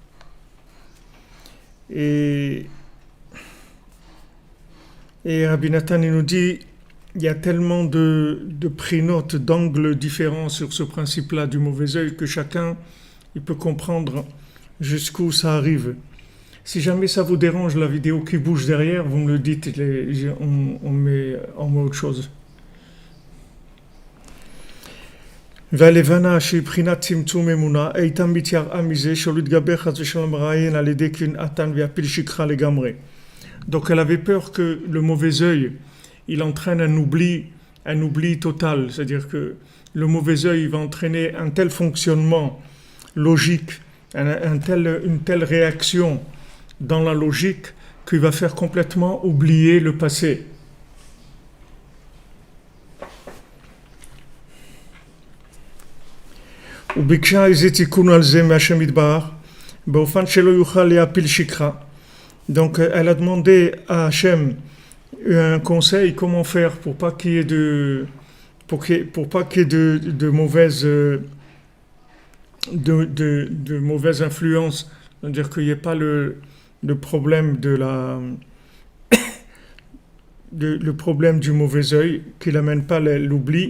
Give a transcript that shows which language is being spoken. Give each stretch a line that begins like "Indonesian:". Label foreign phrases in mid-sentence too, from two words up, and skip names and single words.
French: Et Rabbi Nathan il nous dit, il y a tellement de prénotes, d'angles différents sur ce principe-là du mauvais œil que chacun il peut comprendre jusqu'où ça arrive. Si jamais ça vous dérange la vidéo qui bouge derrière, vous me le dites, on met autre chose.
Hebrew: והלבנה שהיא בחינת צמצום אמונה, הייתה מתייראה מזה שלא יתגבר חס ושלום רעיין על ידי קנאתן ויפיל שכחה לגמרי.
French: Donc elle avait peur que le mauvais œil, il entraîne un oubli total. C'est-à-dire que le mauvais œil va entraîner un tel fonctionnement logique, une telle réaction dans la logique qu'il va faire complètement oublier le passé.
Hebrew: וביקשה איזה תיקון על זה מהשם יתברך, באופן שלא יוכל להפיל שכחה.
French: Donc elle a demandé à Hachem un conseil comment faire pour pas qu'il y ait de mauvaise influence, c'est-à-dire qu'il n'y ait pas le problème le problème du mauvais œil, qu'il n'amène pas l'oubli.